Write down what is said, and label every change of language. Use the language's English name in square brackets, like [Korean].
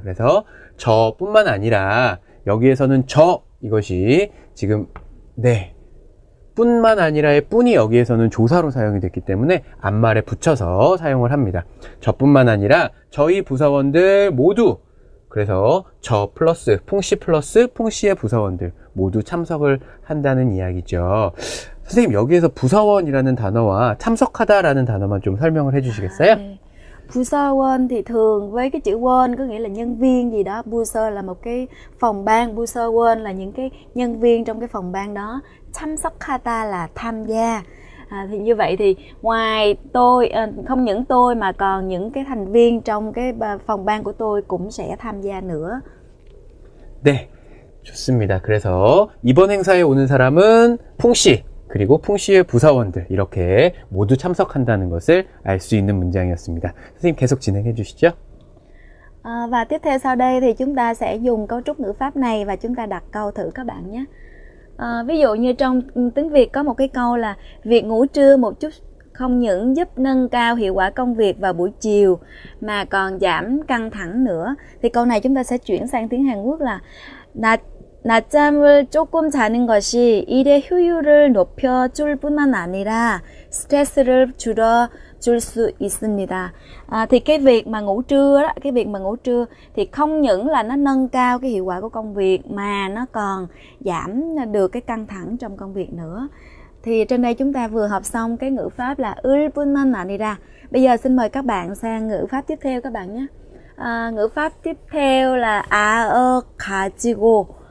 [Korean] 그래서 저뿐만 아니라 여기에서는 이것이 지금 네, 뿐만 아니라의 뿐이 여기에서는 조사로 사용이 됐기 때문에 앞말에 붙여서 사용을 합니다. 저뿐만 아니라 저희 부서원들 모두, 그래서 저 플러스 풍씨 플러스 풍씨의 부서원들 모두 참석을 한다는 이야기죠. 선생님, 여기에서 부서원이라는 단어와 참석하다라는 단어만 좀 설명을 해주시겠어요? 네. [Vietnamese] Busawan thì thường với cái chữ won có nghĩa là nhân viên gì đó. Busa là một cái phòng ban, Busawan là những cái nhân viên trong cái phòng ban đó. 참석하다 là tham gia. Thì như vậy thì ngoài tôi, không những tôi mà còn những cái thành viên trong cái phòng ban của tôi cũng sẽ tham gia nữa. [Korean] 네, 좋습니다. 그래서 이번 행사에 오는 사람은 풍씨, 그리고 풍씨의 부사원들 이렇게 모두 참석한다는 것을 알 수 있는 문장이었습니다. 선생님 계속 진행해 주시죠. [Vietnamese] Và tiếp theo sau đây thì chúng ta sẽ dùng cấu trúc ngữ pháp này và chúng ta đặt câu thử các bạn nhé. Ví dụ như trong tiếng Việt có một cái câu là việc ngủ trưa một chút không những giúp nâng cao hiệu quả công việc vào buổi chiều mà còn giảm căng thẳng nữa. [Korean] Thì câu này chúng ta sẽ chuyển sang tiếng Hàn Quốc là 낮잠을 조금 자는 것이 일의 효율을 높여줄 뿐만 아니라 스트레스를 줄여줄 수 있습니다. [Vietnamese] Thì cái việc mà ngủ trưa đó, cái việc mà ngủ trưa thì không những là nó nâng cao cái hiệu quả của công việc mà nó còn giảm được cái căng thẳng trong công việc nữa. Thì trên đây chúng ta vừa học xong cái ngữ pháp là 을 뿐만 아니라. Bây giờ xin mời các bạn sang ngữ pháp tiếp theo các bạn nhé. Ngữ pháp tiếp theo là 가지고.